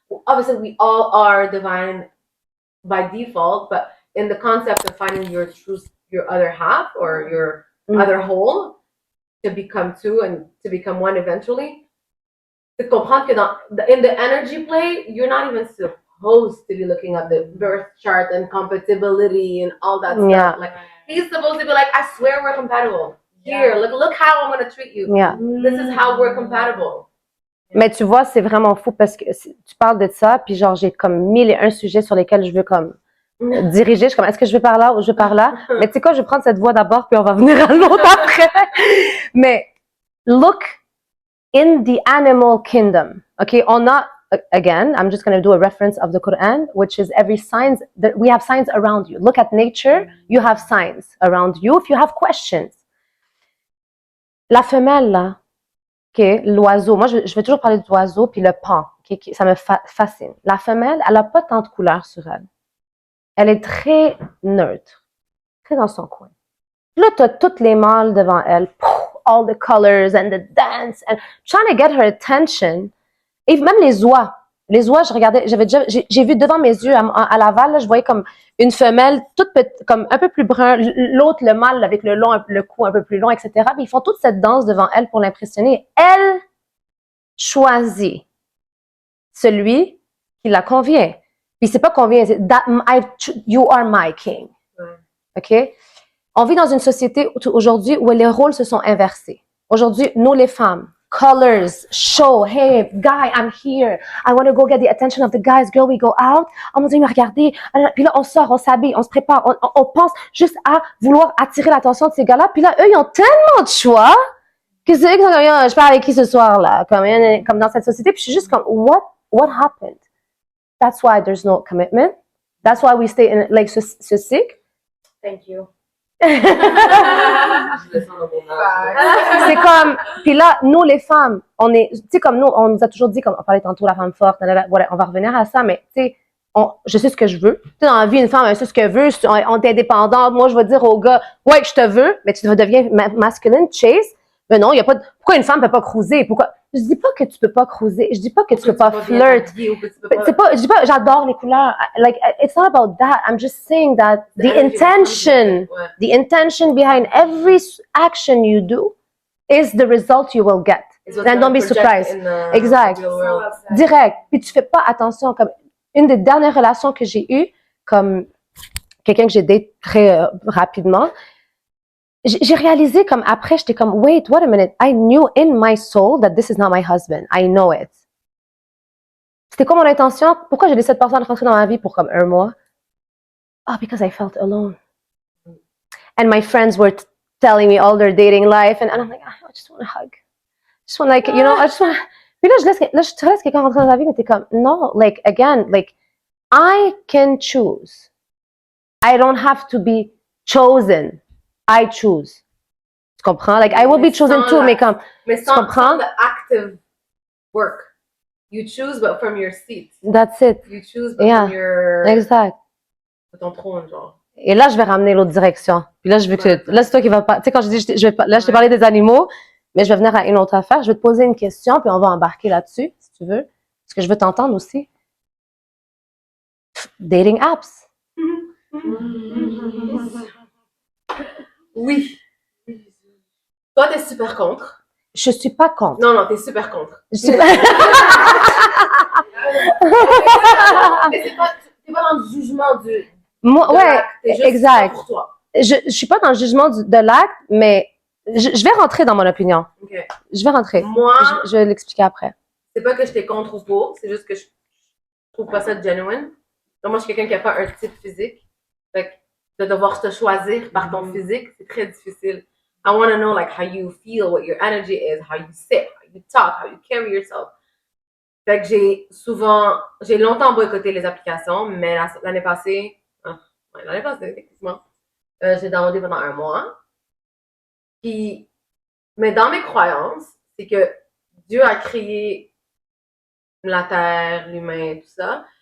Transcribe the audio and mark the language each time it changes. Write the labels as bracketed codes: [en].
[en] Obviously we all are divine by default, but in the concept of finding your other half or your other whole to become two and to become one eventually, to [fr] comprendre que [en] in the energy play, you're not even supposed to be looking at the birth chart and compatibility and all that stuff. Like he's supposed to be like, I swear we're compatible. Here, look how I'm gonna treat you. This is how we're compatible. [fr] Mais tu vois, c'est vraiment fou parce que tu parles de ça, puis genre j'ai comme 1001 sujets sur lesquels je veux comme diriger. Je suis comme, est-ce que je vais par là ou je vais par là? Mais tu sais quoi, je vais prendre cette voie d'abord, puis on va venir à l'autre après. [en] Mais look in the animal kingdom. Okay, on a, again, I'm just going to do a reference of the Quran, which is every signs, that we have signs around you. Look at nature, you have signs around you if you have questions. [fr] La femelle, là, okay, l'oiseau, moi je vais toujours parler de l'oiseau puis le pan, okay, ça me fascine. La femelle, elle n'a pas tant de couleurs sur elle. Elle est très neutre, très dans son coin. Là, tu as toutes les mâles devant elle, [en] all the colors and the dance, and trying to get her attention. [fr] Et même les oies, je regardais, j'ai vu devant mes yeux à Laval, là, je voyais comme une femelle toute petite, comme un peu plus brun, l'autre le mâle avec le cou un peu plus long, etc. Puis ils font toute cette danse devant elle pour l'impressionner. Elle choisit celui qui la convient. Puis c'est pas convient, c'est [en] you are my king. [fr] OK? On vit dans une société aujourd'hui où les rôles se sont inversés. Aujourd'hui, nous les femmes, [en] colors, show, hey, guy, I'm here. I want to go get the attention of the guys. Girl, we go out. [fr] Oh mon Dieu, regardez. Puis là, on sort, on s'habille, on se prépare. On pense juste à vouloir attirer l'attention de ces gars-là. Puis là, eux, ils ont tellement de choix que c'est eux qui sont comme, je parle avec qui ce soir, là? Comme dans cette société. Puis je suis juste comme, [en] what happened? That's why there's no commitment. That's why we stay in, like, [fr] ce cycle. [en] Thank you. [fr] C'est comme, puis là, nous les femmes, on est, tu sais, comme nous, on nous a toujours dit, comme on parlait tantôt, la femme forte, voilà, on va revenir à ça, mais tu sais, je sais ce que je veux. Tu sais, dans la vie, une femme, elle sait ce qu'elle veut, on est indépendante. Moi, je vais dire au gars, ouais, je te veux, mais tu deviens masculine, chase. Mais non, il y a pas pourquoi une femme peut pas cruiser? Pourquoi? Je dis pas que tu peux pas cruiser. Je dis pas que tu peux pas flirt. Je dis pas, j'adore les couleurs. [en] Like, it's not about that. I'm just saying that the intention behind every action you do is the result you will get. Then don't be surprised. Exact. Direct. [fr] Puis tu fais pas attention comme, une des dernières relations que j'ai eues, comme quelqu'un que j'ai daté très rapidement, j'ai réalisé comme après, j'étais comme, [en] wait, what a minute, I knew in my soul that this is not my husband. I know it. [fr] C'était quoi mon intention? Pourquoi j'ai laissé cette personne rentrer dans ma vie pour comme 1 mois? [en] Oh, because I felt alone. And my friends were telling me all their dating life, and I'm like, I just want a hug. Just want like, you know, I just want. [fr] Puis là, je te laisse quelqu'un rentrer dans ta vie, mais t'es comme, non, [en] like, again, like, I can choose. I don't have to be chosen. I choose. [fr] Tu comprends? [en] Like, I will be chosen too, [fr] mais comme, mais tu sans comprends? [en] the active work. You choose, but from your seat. That's it. You choose, but from your... [fr] Exact. De ton trône, genre. Et là, je vais ramener l'autre direction. Puis là, je veux que, là, c'est toi qui vas pas, tu sais, quand je dis, là, je t'ai parlé des animaux, mais je vais venir à une autre affaire. Je vais te poser une question, puis on va embarquer là-dessus, si tu veux. Parce que je veux t'entendre aussi. Dating apps. Oui. Toi, t'es super contre. Je suis pas contre. Non, t'es super contre. Je suis... Mais t'es pas dans le jugement du... Moi, ouais, juste exact. Pour toi. Je suis pas dans le jugement de l'acte, mais je vais rentrer dans mon opinion. Okay. Je vais rentrer. Moi, je vais l'expliquer après. C'est pas que j'étais contre ou pour, c'est juste que je trouve pas ça genuine. Donc moi, je suis quelqu'un qui a pas un type physique. Fait que de devoir te choisir par ton physique, c'est très difficile. [en] I want to know like how you feel, what your energy is, how you sit, how you talk, how you carry yourself. [fr] Fait que j'ai longtemps boycotté les applications, mais l'année passée, effectivement, j'ai downloadé pendant 1 mois. Puis, mais dans mes croyances, c'est que Dieu a créé la Terre, l'humain, tout ça.